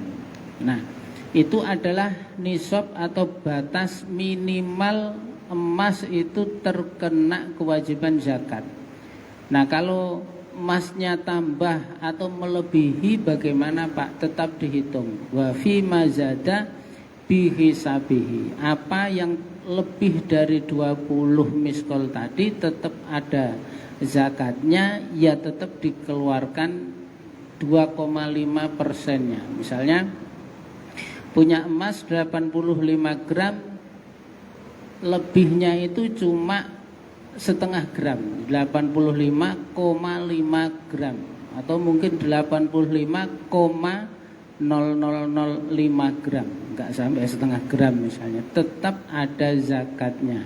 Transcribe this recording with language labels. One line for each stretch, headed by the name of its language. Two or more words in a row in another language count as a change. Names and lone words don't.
Indonesian: Nah itu adalah nisab atau batas minimal emas itu terkena kewajiban zakat. Nah kalau emasnya tambah atau melebihi bagaimana Pak? Tetap dihitung.
Arabic: وفي ما زاد بحسابه.
Indonesian: Apa yang lebih dari 20 miskol tadi tetap ada zakatnya, ya tetap dikeluarkan 2,5%-nya. Misalnya punya emas 85 gram, lebihnya itu cuma setengah gram, 85,5 gram, atau mungkin 85,0005 gram, enggak sampai setengah gram misalnya, tetap ada zakatnya.